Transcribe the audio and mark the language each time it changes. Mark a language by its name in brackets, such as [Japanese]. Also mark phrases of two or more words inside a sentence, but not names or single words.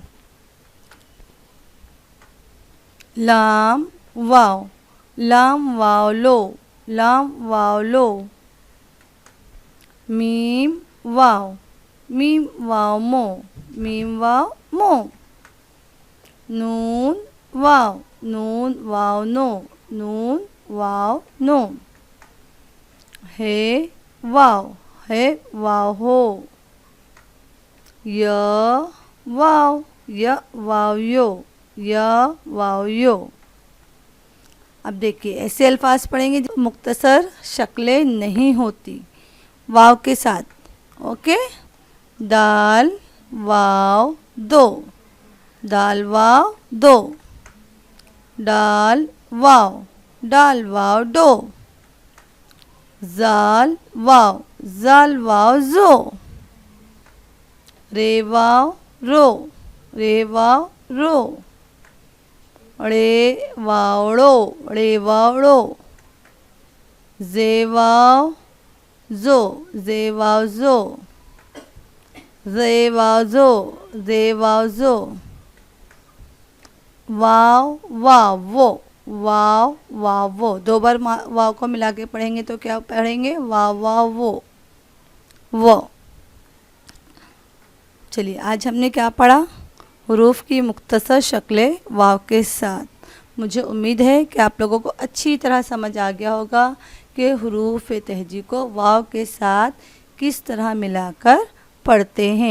[Hindi] लाम वाव, लाम वाव लो, लाम वाव लो। मीम वाव, मीम वाव मो, मीम वाव मो। नून वाव, नून वाव नो, नून वाव नो। हे वाव, हे वाव हो। य वाव, य वाव यो, य वाव यो। अब देखिए ऐसे अल्फाज पढ़ेंगे जो मुख्तसर शक्लें नहीं होती वाव के साथ। ओके। दाल वाव दो, दाल वाव दो। डाल वाव, डाल वाव डो। जाल वाव, जाल वाव जो। रे वाव रो, रे वाव रो। रे वावड़ो, रे वावड़ो। जे वाव जो, जे वाव जो। जे वाव जो, जे वाव जो। वाव वाव वो, वाव वाव वो, 2 बार वाव को मिला के पढ़ेंगे तो क्या पढ़ेंगे, वाव वाव वो। चलिए आज हमने क्या पढ़ा, हुरूफ की मुख्तसर शक्लें वाव के साथ। मुझे उम्मीद है कि आप लोगों को अच्छी तरह समझ आ गया होगा कि हुरूफ तहजी को वाव के साथ किस तरह मिलाकर पढ़ते हैं।